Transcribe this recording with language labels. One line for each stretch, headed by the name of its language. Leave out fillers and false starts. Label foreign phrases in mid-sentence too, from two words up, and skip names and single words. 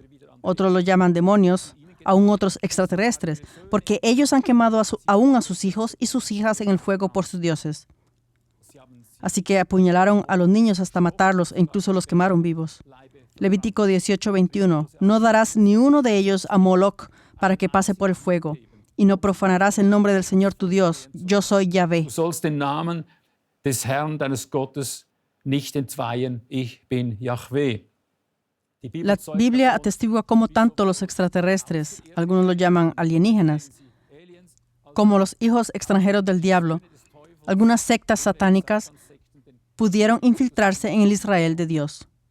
Spanish: Otros lo llaman demonios, aún otros extraterrestres, porque ellos han quemado aún a sus hijos y sus hijas en el fuego por sus dioses. Así que apuñalaron a los niños hasta matarlos e incluso los quemaron vivos. Levítico 18:21. No darás ni uno de ellos a Moloc para que pase por el fuego, y no profanarás el nombre del Señor tu Dios. Yo soy Yahvé.
German: Du sollst den Namen des Herrn deines Gottes nicht entweihen. Ich bin Yahweh.
Spanish: La Biblia atestigua cómo tanto los extraterrestres, algunos lo llaman alienígenas, como los hijos extranjeros del diablo, algunas sectas satánicas, pudieron infiltrarse en el Israel de Dios.